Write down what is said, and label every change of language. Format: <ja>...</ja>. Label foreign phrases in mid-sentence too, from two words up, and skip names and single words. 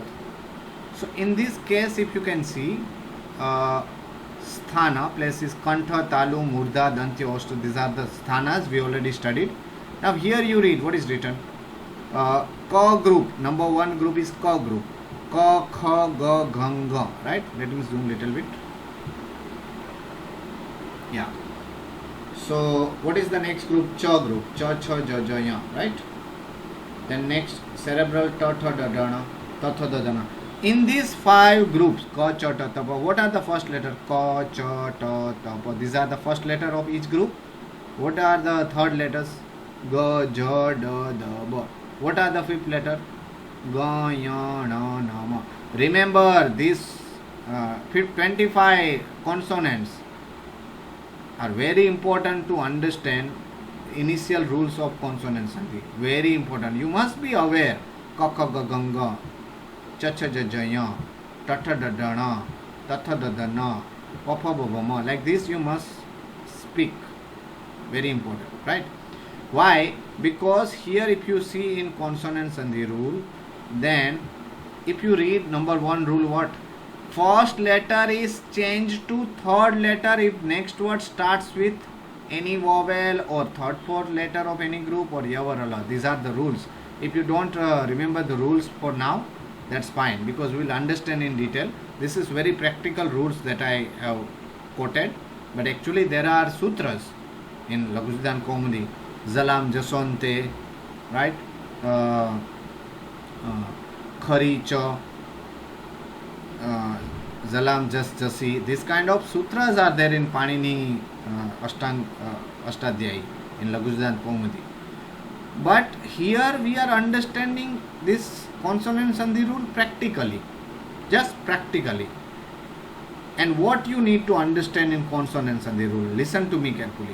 <en>So in this case, if you can see, sthana, places</en> <sa>kantha, talu, murdha, dantya, oshta.</sa> <en>These are the sthanas we already studied. Now here you read what is written. Ka group, number 1 group is ka group.</en> <sa>Ka, kha, ga, ghang, ga.</sa> <en>Right? Let me zoom little bit. Yeah. So what is the next group? Cha group.</en> <sa>Cha, cha, ja, ja, ya.</sa> <en>Right? Then next cerebral</en> <sa>ta, tha, da, dana, ta, tha, da, dana.</sa> <en>In these 5 groups,</en> <sa>ka, cha, ta, ta, pa,</sa> <en>what are the first letter?</en> <sa>Ka, cha, ta, ta, pa.</sa> <en>These are the first letter of each group. What are the third letters?</en> <sa>Ga, ja, da, da, ba.</sa> <en>What are the fifth letter?</en> <sa>Ga, ya, na, na, ma.</sa> <en>Remember these 25 consonants are very important to understand initial rules of consonant sandhi. Very important. You must be aware.</en> <sa>Ka, kha, ga, ganga, cha, cha, ja, ja, ya, ta, tha, da, da, na, ta, tha, da, da, na, pa, pa, ba, ba, ma.</sa> <en>Like this you must speak. Very important. Right? Why? Because here if you see in consonant sandhi rule, then if you read number 1 rule, what? First letter is changed to third letter if next word starts with any vowel or third, fourth letter of any group or ya or ala. These are the rules. If you don't remember the rules for now, that's fine, because we will understand in detail. This is very practical rules that I have quoted, but actually there are sutras in Laghusiddhan Kaumudi.</en> <sa>Zalam Jasonte, right? Khari Cha, Zalam Jas Jasi.</sa> <en>This kind of sutras are there in Panini Ashtadhyayi in Laghusiddhan Kaumudi. But here we are understanding this consonant sandhi rule practically, just practically. And what you need to understand in consonant sandhi rule, listen to me carefully.</en>